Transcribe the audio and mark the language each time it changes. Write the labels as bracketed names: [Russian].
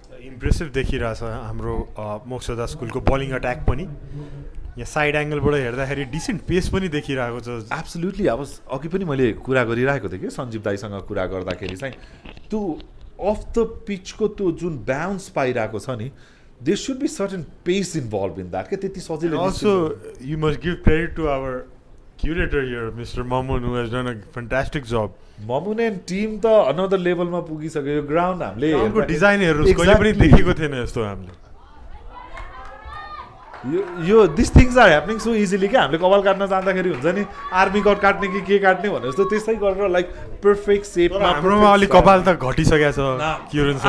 [Nepali] Impressive देखिरहेछ हाम्रो मोक्षदा स्कुलको bowling attack पनि यहाँ साइड एङ्गलबाट हेर्दाखेरि डिसेन्ट पेस पनि देखिरहेको छ एब्सोल्युटली अब अघि पनि मैले कुरा गरिरहेको थिएँ कि सञ्जीव दाईसँग कुरा गर्दाखेरि चाहिँ त्यो अफ द पिचको त्यो जुन बााउन्स पाइरहेको छ नि [English] there should be certain pace involved in that. Also, you must give credit to our curator here, Mr. Mamun, who has done a fantastic job. [Nepali] Mamun [English] and team the another level [Nepali] ma pugisakyo यो ground हामीले ग्राउन्डको डिजाइनहरु कहिले पनि देखेको थिएन यस्तो हामीले यो [English] this things are happening so easily [Nepali] के हामीले कपाल काट्न जाँदाखेरि हुन्छ नि आर्मी कट काट्ने कि के काट्ने भने जस्तो त्यसै गरेर लाइक पर्फेक्ट सेपमा हाम्रोमा अलि कपाल त घटिसकेको छ किरण सर